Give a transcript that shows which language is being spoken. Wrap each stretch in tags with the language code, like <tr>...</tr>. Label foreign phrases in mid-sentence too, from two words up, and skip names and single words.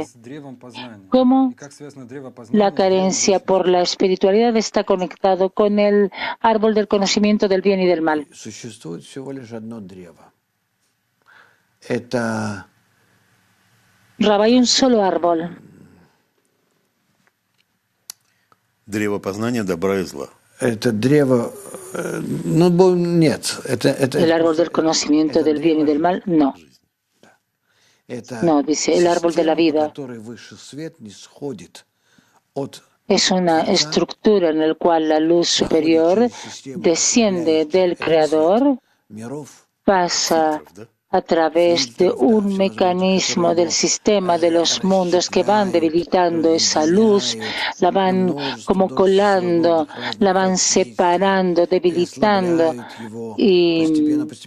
<es>¿Cómo la carencia por la espiritualidad está conectado con el árbol del conocimiento del bien y del mal? Rav, hay un solo árbol.</es> <ru>Древо познания добра и зла.</ru> <es>El árbol del conocimiento del bien y del mal, no. No, dice el árbol de la vida. Es una estructura en la cual la luz superior desciende del Creador, pasa a través de un mecanismo del sistema de los mundos que van debilitando esa luz, la van como colando, la van separando, debilitando y</es>